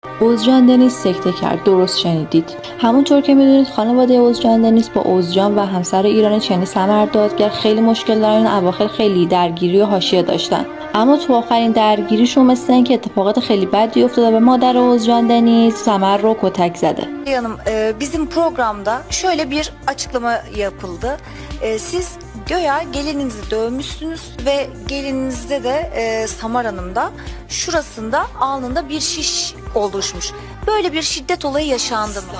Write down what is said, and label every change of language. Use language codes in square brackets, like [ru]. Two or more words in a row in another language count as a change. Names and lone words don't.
[fa] اوزجان دنیز سکته کرد. درست شنیدید. همونطور که میدونید خانواده اوزجان دنیز با اوزجان و همسر ایران چنی سمر دادگر خیلی مشکل دارن. اواخر خیلی درگیری و حاشیه داشتن، اما تو آخرین درگیریشون مثل اینکه اتفاقات خیلی بدی افتاده و مادر اوزجان دنیز سمر رو کتک زده. [tr] Hanım, bizim programda şöyle bir açıklama yapıldı. Siz göya gelininizi dövmüşsünüz ve gelininizde de Samar Hanım'da şurasında alnında bir şiş oluşmuş. Böyle bir şiddet olayı yaşandı mı?